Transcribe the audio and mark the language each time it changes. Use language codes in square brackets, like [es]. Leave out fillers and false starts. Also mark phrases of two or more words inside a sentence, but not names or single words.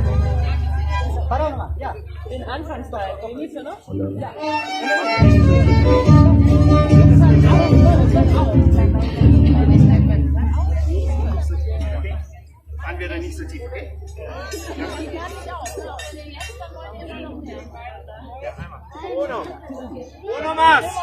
[es] Para nomás, ya. [de] Den Anfangsball. [es] Inicio, ¿no? [de] Ja. Fahren wir da nicht so tief, okay? [es] Uno más.